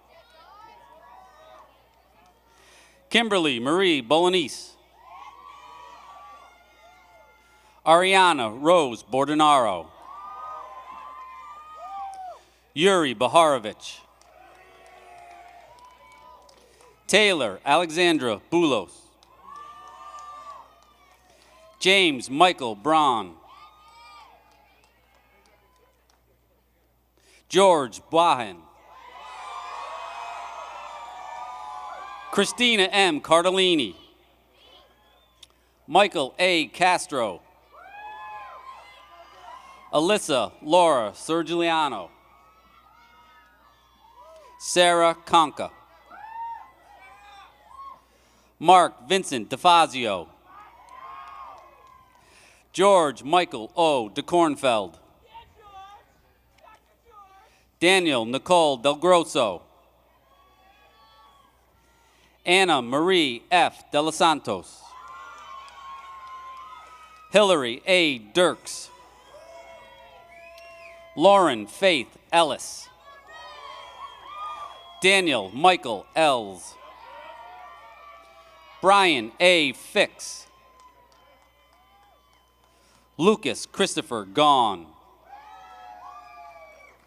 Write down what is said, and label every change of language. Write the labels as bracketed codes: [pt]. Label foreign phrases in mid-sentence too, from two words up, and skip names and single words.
[en] Kimberly Marie Bolognese. Ariana Rose Bordenaro. Yuri Baharovich. Taylor Alexandra Boulos. James Michael Braun. George Bohan. Christina M. Cardellini. Michael A. Castro. Alyssa Laura Sergiliano. Sarah Conca. Mark Vincent DeFazio. George Michael O. DeKornfeld. Daniel Nicole Del Grosso. Anna Marie F. De Los Santos. Hillary A. Dirks. Lauren Faith Ellis. Daniel Michael Els. Brian A. Fix. Lucas Christopher Gahn.